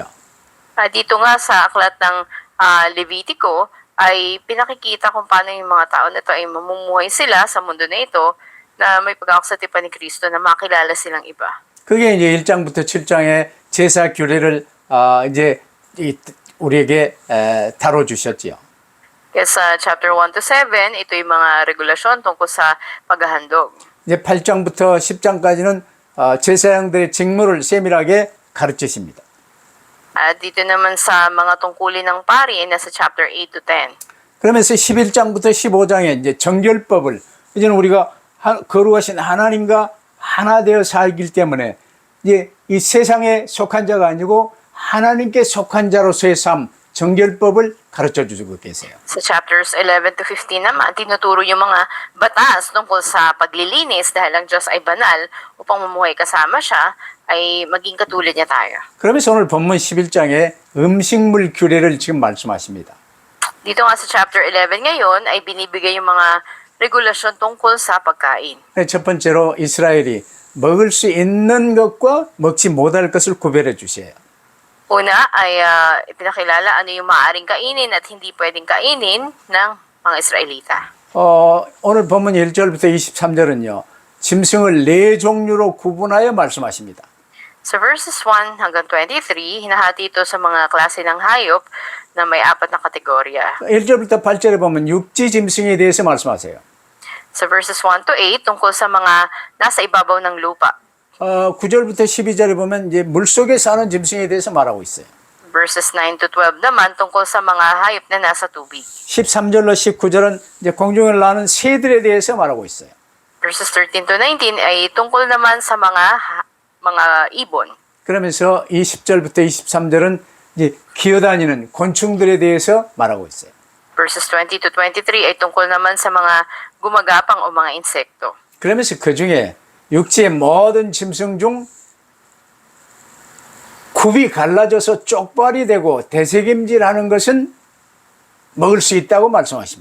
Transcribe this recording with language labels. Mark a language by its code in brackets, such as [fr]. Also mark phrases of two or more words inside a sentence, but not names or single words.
[tl] Dito nga sa aklat ng Levitico ay pinakikita kung paano yung mga tao na ito ay mamumuhay sila sa mundo na ito na may pag-aksatipan ni Kristo na makilala silang iba. [ko] 그게 이제 1장부터 7장의 제사 규례를 이제 우리에게 다뤄 주셨지요. [tl] Kaya sa chapter 1 to 7, ito yung mga regulasyon tungkol sa paghahandog. [ko] 이제 8장부터 10장까지는 제사장들의 직무를 세밀하게 가르치십니다. [tl] Dito naman sa mga tungkulin ng pari ay nasa chapter 8 to 10. [ko] 그러면서 11장부터 15장에 이제 정결법을, 이제는 우리가 거룩하신 하나님과 하나 되어 살기 때문에 이제 이 세상에 속한 자가 아니고 하나님께 속한 자로서의 삶, 정결법을 가르쳐 주고 계세요. [tl] Sa chapters 11 to 15 naman, tinuturo yung mga batas tungkol sa paglilinis dahil ang Diyos ay banal upang mamuhay kasama siya ay maging katulad niya tayo. [ko] 그러면서 오늘 본문 11장에 음식물 규례를 지금 말씀하십니다. [tl] Dito nga sa chapter 11 ngayon ay binibigay yung mga regulasyon tungkol sa pagkain. [ko] 첫 번째로 이스라엘이 먹을 수 있는 것과 먹지 못할 것을 구별해 주세요. [tl] Una ay ipinakilala ano yung maaaring kainin at hindi pwedeng kainin ng mga Israelita. [ko] 오늘 본문 1절부터 23절은요. 짐승을 네 종류로 구분하여 말씀하십니다. [tl] Sa verses 1 hanggang 23, hinahati ito sa mga klase ng hayop na may 4 na kategorya. [ko] 1절부터 8절에 보면 육지 짐승에 대해서 말씀하세요. [tl] Sa verses 1 to 8, tungkol sa mga nasa ibabaw ng lupa. [ko] 9절부터 12절에 보면 이제 물속에 사는 짐승에 대해서 말하고 있어요. [tl] Verses 9 to 12 naman tungkol sa mga hayop na nasa tubig. [ko] 13절로 19절은 이제 공중을 나는 새들에 대해서 말하고 있어요. [tl] Verses 13 to 19 ay tungkol naman sa mga ibon. [ko] 그러면서 20절부터 23절은 이제 기어다니는 곤충들에 대해서 말하고 있어요. [tl] Verses 20 to 23 ay tungkol naman sa mga gumagapang o mga insekto. [ko] 그러면서 그 중에 육지의 모든 짐승 중 굽이 갈라져서 쪽발이 되고 대세김질하는 것은 먹을 수 있다고 말씀하십니다.